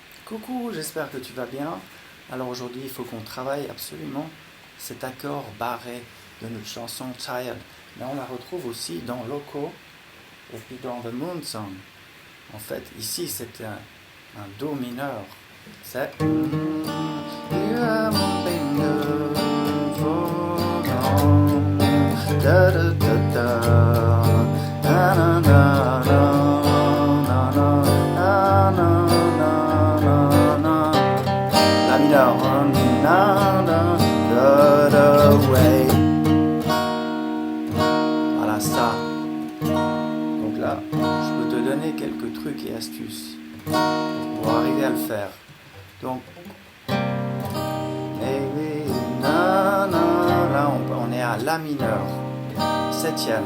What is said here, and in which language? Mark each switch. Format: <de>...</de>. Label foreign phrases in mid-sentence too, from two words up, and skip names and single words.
<fr>Coucou, j'espère que tu vas bien. Alors aujourd'hui, il faut qu'on travaille absolument cet accord barré de notre chanson Tired. Mais on la retrouve aussi dans Loco et puis dans The Moon Song. En fait, ici, c'est un Do mineur. C'est</fr> <en>You are moving the phone. Da da da da. Na na na na na na na na na. La mineur. Na na da da way.</en> <fr>Voilà ça. Donc là, je peux te donner quelques trucs et astuces pour arriver à le faire. Donc, là on est à La mineur, septième.</fr>